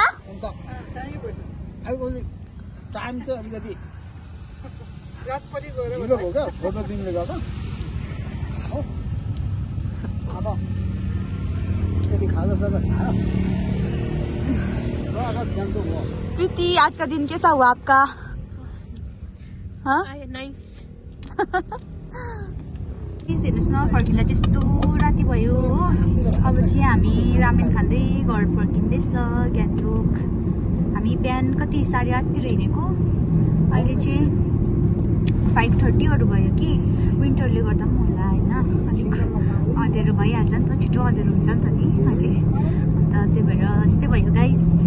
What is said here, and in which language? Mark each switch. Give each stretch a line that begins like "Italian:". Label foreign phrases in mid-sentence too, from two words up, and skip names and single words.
Nepali: अन्त अहिले टाइम चाहिँ अलिकति मिठो भयो क्या फोटो दिनुले गर्दा हो अब यदि खाजा साजा खायो र अब जान्छु म
Hindi: प्रीति आज का दिन कैसा हुआ आपका हाँ नाइस
Nepali: प्लिज हेर्नुहोस् न फर्किँदा त्यस्तो राति भयो हो अब चाहिँ हामी रामेन खाँदै घर फर्किँदैछ गान्तोक हामी बिहान कति 8:30तिर हिँडेको अहिले चाहिँ 5:30हरू भयो कि विन्टरले गर्दा पनि होला होइन अलिक अँध्यारो भइहाल्छ नि त छिटो अँध्यारो हुन्छ नि त नि अहिले अन्त त्यही भएर यस्तै भयो गाइस